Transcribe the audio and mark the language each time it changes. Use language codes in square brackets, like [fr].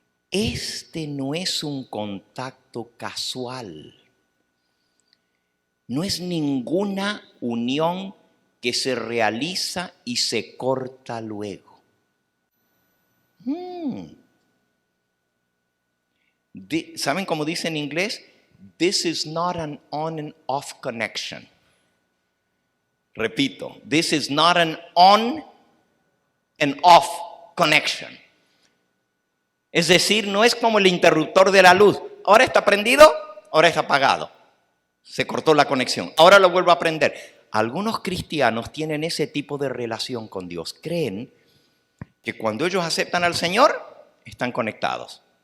[es] este no es un contacto casual. No es ninguna unión que se realiza y se corta luego. ¿Saben cómo dice en inglés? [en] This is not an on and off connection. [es] Repito, [en] this is not an on and off connection. [es] Es decir, no es como el interruptor de la luz. Ahora está prendido, ahora está apagado. Se cortó la conexión. Ahora lo vuelvo a prender. Algunos cristianos tienen ese tipo de relación con Dios. Creen que cuando ellos aceptan al Señor, están conectados.